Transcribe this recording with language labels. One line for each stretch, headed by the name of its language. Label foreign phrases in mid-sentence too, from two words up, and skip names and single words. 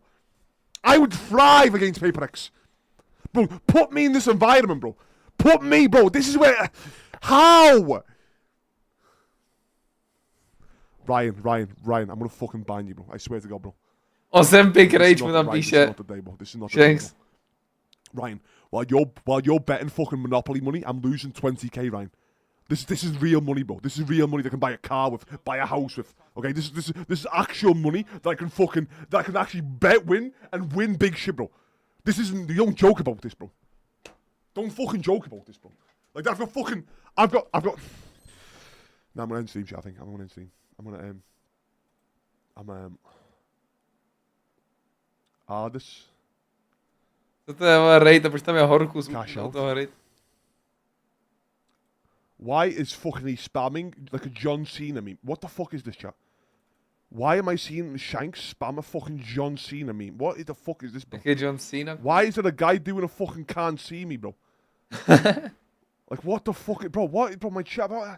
English: I would thrive against PRX. Bro, put me in this environment, bro. Put me, bro. This is where... How? Ryan, I'm gonna fucking ban you, bro. I swear to God, bro. Ozempic rage
Czech: mu tam píše.
English: This is not the day, bro. Ryan, while you're betting fucking Monopoly money, I'm losing 20k, Ryan. This is real money, bro. This is real money that I can buy a car with, buy a house with. Okay, this is actual money that I can actually bet win and win big shit, bro. This isn't. You don't joke about this, bro. Don't fucking joke about this, bro. Like I've got. No, I'm gonna end stream, chat. I think I'm gonna end stream. This.
Czech: Co to je raid, proč tam je horku z toho raid?
English: Why is fucking he spamming like a John Cena meme? What the fuck is this, chat? Why am I seeing Shanks spam a fucking John Cena meme? What the fuck is this, bro? Okay, John Cena. Why is there a guy doing a fucking can't see me, bro? Like what the fuck, bro? What, bro? My chat.